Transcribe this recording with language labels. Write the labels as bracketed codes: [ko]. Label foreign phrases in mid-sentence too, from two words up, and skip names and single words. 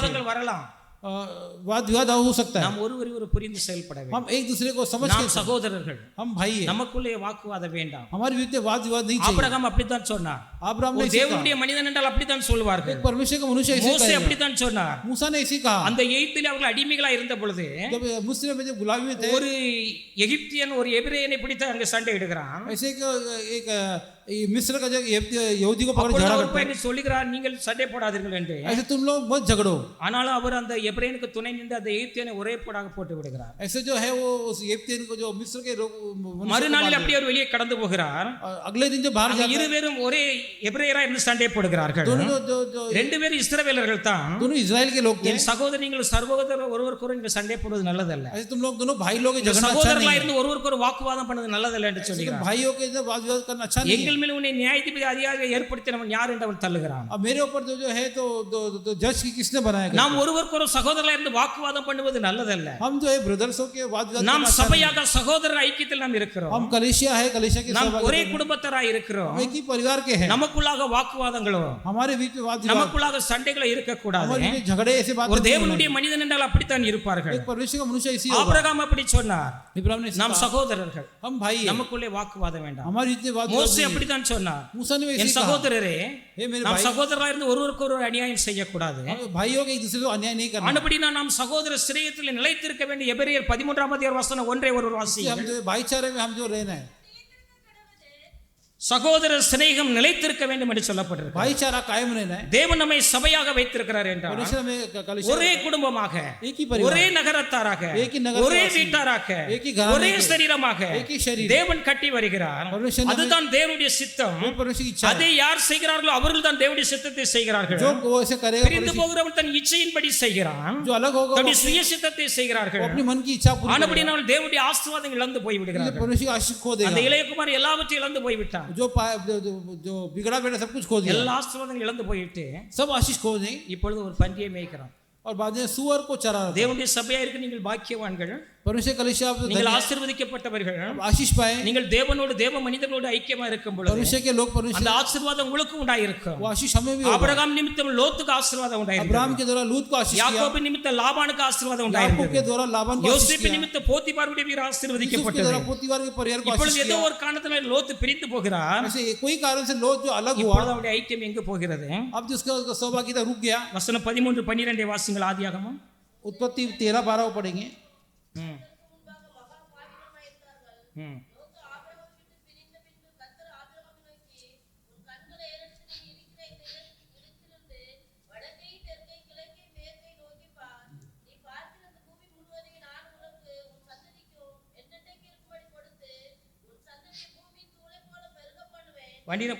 [ta] வாக்குவாதங்கள் வரலாம், [hi] वाद विवाद हो सकता है. [ta] நாம் ஒருவரை ஒரு புரிந்து செயல்பட வேண்டும். [hi] हम एक दूसरे को समझ [ta] நாம் [hi] के, [ta] சகோதரர்கள், [hi] हम भाई हैं, [ta] நமக்குள்ளே வாக்குவாதம் வேண்டாம். [hi] हमारे बीच में वाद विवाद नहीं चाहिए. [ta] ஆபிரகாம் அப்படித்தான் சொன்னார். [hi] अब्राहम ने [ta] ஒரு [hi] ऐसे कहा, [ta] தேவனுடைய மனிதன் என்றால் அப்படித்தான் சொல்வார்கள். [hi] एक परमेश्वर का मनुष्य ऐसे [ta] மோசே [hi] कहेगा. [ta] அப்படித்தான் சொன்னார். [hi] मूसा ने ऐसे कहा, [ta] அந்த எகிப்திலே அவர்கள் அடிமைகளா இருந்த பொழுது [hi] जब मुस्लिम में जब गुलामी में थे, [ta] ஒரு எகிப்தியன் ஒரு எபிரேயனை பிடித்து அங்க சண்டை இடுகிறான். [hi] ऐसे एक मिस्र का जो यहूदी को पकड़ [ta] அப்பொழுது [hi] झगड़ा [ta] அவர் [hi] करता है, [ta] போய் சொல்லுகிறார், நீங்கள் சண்டை போடாதீர்கள் என்று. [hi] ऐसे तुम लोग मत झगड़ो. [ta] ஆனாலும் அவர் அந்த எபிரேயனுக்கு துணை நின்று அந்த எகிப்தியனை ஒரே போடாக போட்டு விடுகிறார். [hi] ऐसे जो है वो उस यहूदी को जो मिस्र के लोग मनुष्य को [ta] மறுநாளில் [hi] मार [ta] அப்படியே அவர் வெளியே கடந்து போகிறார். [hi] दिया. अगले दिन जो बाहर [ta] அந்த [hi] जाते हैं, [ta] இருவரும் ஒரே எபிரேயரா இருந்து சண்டை போடுகிறார்கள். [hi] दोनों जो [ta] ரெண்டு பேரும் இஸ்ரவேலர்கள் தான். [hi] दोनों इजराइल के लोग थे. [ta] என் சகோதரர்கள் சகோதரர் ஒருவருக்கொரு நீங்கள் சண்டை போடுவது நல்லதல்ல. [hi] ऐसे तुम लोग दोनों भाई लोग झगड़ना अच्छा [ta] சகோதரர்களா [hi] नहीं है. [ta] இருந்து ஒருவருக்கு ஒரு வாக்குவாதம் பண்ணது நல்லதல்ல என்று [hi] ऐसे [ta] சொல்கிறார். [hi] भाइयों के जो वाद विवाद करना अच्छा नहीं है. [ta] எங்கள் மேல் உன்னை நியாயாதிபதி அதிகாரியை ஏற்படுத்தினவன் யார் என்று அவன் தள்ளுகிறான். [hi] अब मेरे ऊपर जो है तो जज की किसने बनाया? [ta] நாம் ஒருவருக்கு ஒரு சகோதரர்களா இருந்து வாக்குவாதம் பண்ணுவது நல்லதல்ல. [hi] हम जो है ब्रदर्सों के वाद विवाद [ta] நாம் [hi] करना अच्छा नहीं है. [ta] சபையாக சகோதரர் ஐக்கியத்தில் நாம் இருக்கிறோம். [hi] हम कलीसिया है, कलीसिया के [ta] நாம் [hi] सहभागी [ta] ஒரே [hi] हैं. [ta] குடும்பத்தராய் இருக்கிறோம். [hi] हम एक ही परिवार के हैं. [ta] நமக்குள்ளாக வாக்குவாதங்களோ [hi] हमारे बीच में वाद विवाद, [ta] நமக்குள்ளாக சண்டைகளோ இருக்கக்கூடாது. [hi] हमारे बीच में झगड़े ऐसे बात [ta] ஒரு [hi] नहीं होने [ta] தேவனுடைய மனிதன் என்றால் அப்படித்தான் இருப்பார்கள். [hi] चाहिए. एक परमेश्वर का मनुष्य ऐसी होगा. [ta] ஆபிரகாம் அப்படி சொன்னார், [hi] इब्राहिम ने [ta] நாம் [hi] कहा, [ta] சகோதரர்கள், [hi] हम भाई हैं, [ta] நமக்குள்ளே வாக்குவாதம் வேண்டாம். [hi] हमारे बीच में वाद विवाद [ta] மோசே [hi] नहीं है. [ta] அப்படித்தான் சொன்னார், [hi] मूसा ने [ta] என் [hi] वैसे कहा, [ta] சகோதரரே, [hi] हे मेरे [ta] நாம் [hi] भाई, [ta] சகோதரர்களா இருந்து ஒருவருக்கு ஒரு அநியாயம் செய்யக்கூடாது. [hi] हम भाइयों के एक दूसरे को अन्याय नहीं करना. [ta] ஆனபடி நாம் சகோதர சிறையத்தில் நிலைத்திருக்க வேண்டிய எபிரேயர் 13 ஒன்றை ஒரு வாசி. [hi] हम जो भाईचारे में हम जो रहना है, [ta] சகோதர சிநேகம் நிலைத்திருக்க வேண்டும் என்று சொல்லப்பட்டிருக்கு. [hi] भाईचारा कायम रहना है. [ta] தேவன் நம்மை சபையாக வைத்திருக்கிறார் என்றால் [hi] परमेश्वर में कलीसिया [ta] ஒரே குடும்பமாக, [hi] एक ही परिवार, [ta] ஒரே நகரத்தாராக, [hi] एक ही नगर [ta] ஒரே [hi] निवासी, [ta] வீட்டாராக, [hi] एक ही घराने [ta] ஒரே [hi] के, [ta] சரீரமாக [hi] एक ही शरीर, [ta] தேவன் கட்டி வருகிறார். [hi] परमेश्वर ने [ta] அதுதான் தேவனுடைய சித்தம். [hi] वो परमेश्वर की इच्छा [ta] அதை [hi] है. [ta] யார் செய்கிறார்களோ அவர்கள் தான் தேவனுடைய சித்தத்தை செய்கிறார்கள். [hi] जो वो ऐसे करेगा, [ta] பிரிந்து [hi] परमेश्वर [ta] போகிறவன் தன் இச்சையின்படி செய்கிறான், [hi] जो अलग होगा वो [ta] தன்னுடைய சுய சித்தத்தை செய்கிறார்கள். [hi] अपनी मन की इच्छा पूरी [ta] ஆனபடி [hi] करेगा. [ta] நாம் தேவனுடைய ஆசீர்வாதம் இழந்து போய் [hi] इसलिए [ta] விடுகிறார்கள். [hi] परमेश्वर की आशीष खो [ta] அந்த [hi] देगा. [ta] இளையகுமார் எல்லாவற்றையும் இழந்து போய்விட்டான். [hi] जो बिगड़ा बेटा सब कुछ खो दिया, [ta] எல்லா ஆசீர்வாதங்களும் இழந்து போயிட்டு [hi] सब आशीष खो दें. [ta] இப்பொழுது ஒரு பன்றியை மேய்க்கிறான். [hi] और बाद में सुअर को चरा रहा था. [ta] தேவனுடைய சபையா இருக்கு, நீங்கள் பாக்கியவான்கள், [hi] परमेश्वर कलीसिया आप [ta] நீங்கள் [hi] धन्य, [ta] ஆசீர்வதிக்கப்பட்டவர்கள். [hi] आप आशीष पाए. [ta] நீங்கள் தேவனோடு தேவ மனிதர்களோடு ஐக்கியமா இருக்கும் பொழுது [hi] परमेश्वर के लोग परमेश्वर, [ta] அந்த ஆசீர்வாதம் உங்களுக்கும் உண்டாயிருக்கும். [hi] वो आशीष हमें भी होगा. [ta] ஆபிரகாம் நிமித்தம் லோத்துக்கு ஆசீர்வாதம் உண்டாயிருக்கும். [hi] अब्राहम के द्वारा लूत को आशीष किया. [ta] யாக்கோபு நிமித்தம் லாபானுக்கு ஆசீர்வாதம் [hi] याकूब [ta] உண்டாயிருக்கும். [hi] के द्वारा लाबान को आशीष [ta] யோசேப்பு [hi] किया. [ta] நிமித்தம் போத்திபாருடைய வீர [hi] यूसुफ के [ta] ஆசீர்வதிக்கப்பட்டது. [hi] द्वारा पोतीवार के परिवार को [ta] இப்பொழுது [hi] आशीष [ta] ஏதோ [hi] किया. [ta] ஒரு காரணத்தினால லோத்து பிரிந்து போகிறார். [hi] ऐसे कोई कारण से लोग जो अलग हुआ, [ta] இப்பொழுது அவருடைய ஐக்கியம் எங்கு போகிறது? [hi] अब जिसका सौभाग्यता रुक गया. [ta] வசனம் 13-12 வாசிங்கள். ஆதியாகமம். उत्पत्ति 13-12 पढ़ेंगे. ம். ம். லோத்து ஆபிரகாமை விட்டு பிரிந்த பின்பு கர்த்தர் ஆபிரகாமை நோக்கி, உன் கண்களை ஏறெடுத்து நீ இருக்கிற இந்த இடத்திலிருந்து வடக்கை தெற்கை கிழக்கை மேற்கை நோக்கி பார். நீ பார்க்கிற அந்த பூமி முழுவதையும் நான் உனக்கு உன் சந்ததிக்கும் என்னென்னைக்கு இருக்கும்படி கொடுத்து உன் சந்ததியை பூமியின் தூளை போல பெருக பண்ணுவேன்.